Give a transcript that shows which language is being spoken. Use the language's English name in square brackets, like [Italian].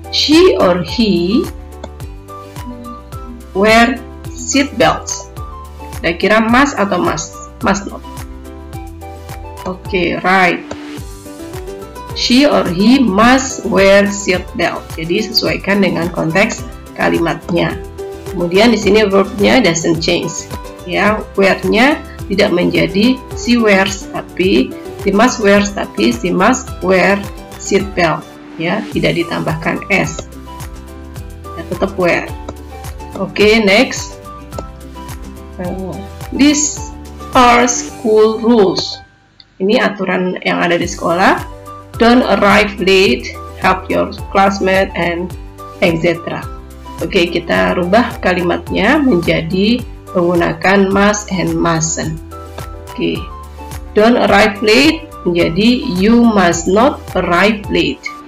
[English] She or he wear seat belts. [Indonesian] Kira-kira must atau must? Must not. Oke, right. [English] She or he must wear seat belt. [Indonesian] Jadi sesuaikan dengan konteks kalimatnya. Kemudian di sini verbnya [English] doesn't change. [Indonesian] Ya, wear-nya tidak menjadi [English] she wears, tapi she must wears, tapi she must wear seat belt. [Indonesian] Ya, tidak ditambahkan s. Ya, tetap wear. Oke, next. [English] These are school rules. [Indonesian] Ini aturan yang ada di sekolah. [English] Don't arrive late, help your classmate, and etc. [Indonesian] Oke, kita rubah kalimatnya menjadi menggunakan must and mustn't. [English] Oke, don't arrive late [Indonesian] menjadi [English] you must not arrive late.